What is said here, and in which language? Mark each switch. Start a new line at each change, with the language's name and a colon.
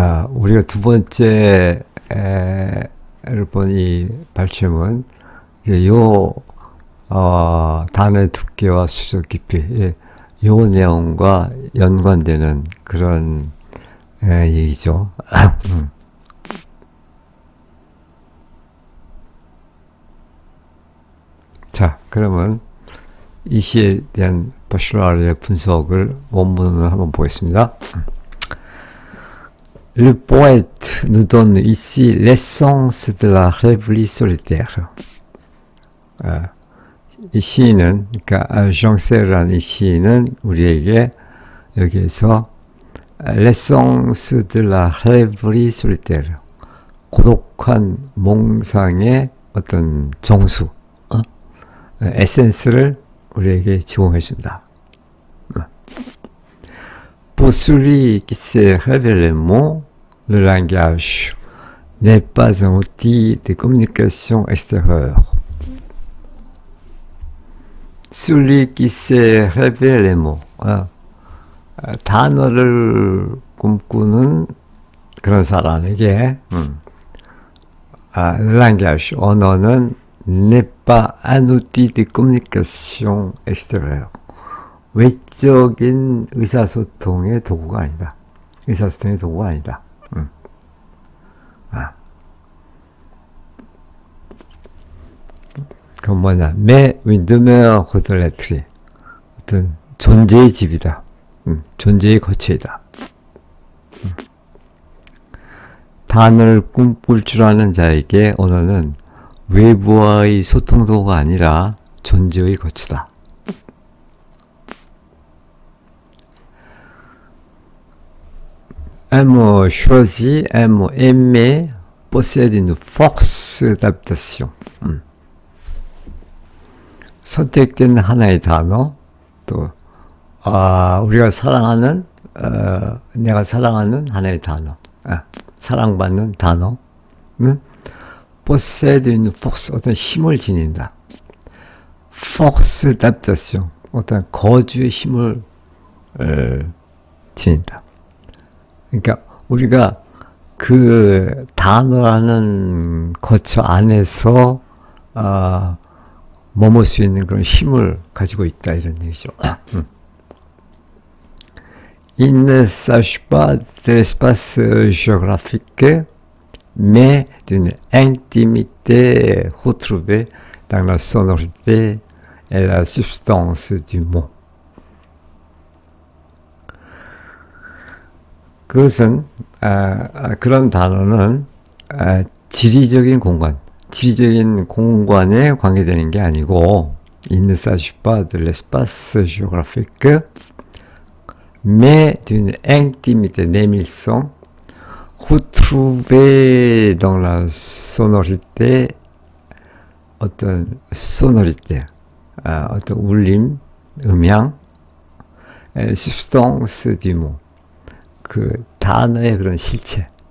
Korean: 우리가 두 번째 본 이 발췌문, 단어의 두께와 수적 깊이, 요 내용과 연관되는 그런 얘기죠. 자, 그러면 이 시에 대한 바슐라르의 분석을 원문을 한번 보겠습니다.
French: Le poète nous donne ici l'essence de la rêverie solitaire.
Korean: 이 시인은, 그러니까 정세라는 이 시인은 우리에게 여기에서
French: l'essence de la rêverie solitaire,
Korean: 고독한 몽상의 어떤 정수, 에센스를 우리에게 제공해 준다.
French: Pour celui qui sait révéler le mot, le langage n'est pas un outil de communication extérieure. Celui qui sait révéler le mot,
Korean: 단어를 꿈꾸는 그런 사람에게,
French: le langage,
Korean: 언어는
French: n'est pas un outil de communication extérieure.
Korean: 외적인 의사소통의 도구가 아니다. 의사소통의 도구가 아니다. 그건 뭐냐?
French: Mais une demeure de l'être.
Korean: 어떤 존재의 집이다. 존재의 거처이다. 단어를 꿈꿀 줄 아는 자에게 언어는 외부와의 소통도가 아니라 존재의 거치다.
French: Un mot choisi, un mot aimé possède une force d'adaptation.
Korean: 선택된 하나의 단어, 또 우리가 사랑하는, 내가 사랑하는 하나의 단어, 사랑받는 단어는
French: possède une force,
Korean: 어떤 힘을 지닌다.
French: force d'adaptation,
Korean: 어떤 거주의 힘을 지닌다. 그러니까 우리가 그 단어라는 거처 안에서 머물 수 있는 그런 힘을 가지고 있다, 이런 얘기죠.
French: Il ne s'agit pas de l'espace géographique, mais d'une intimité retrouvée dans la sonorité et la substance du mot.
Korean: 그것은 그런 단어는 지리적인 공간에 관계되는 게 아니고,
French: il ne s'agit pas de l'espace géographique, mais d'une intimité,
Korean: 내밀성,
French: retrouvée dans la sonorité, 어떤 sonorité,
Korean: 어떤 울림, 음향,
French: substance du mot,
Korean: 그 단어의 그런 실체,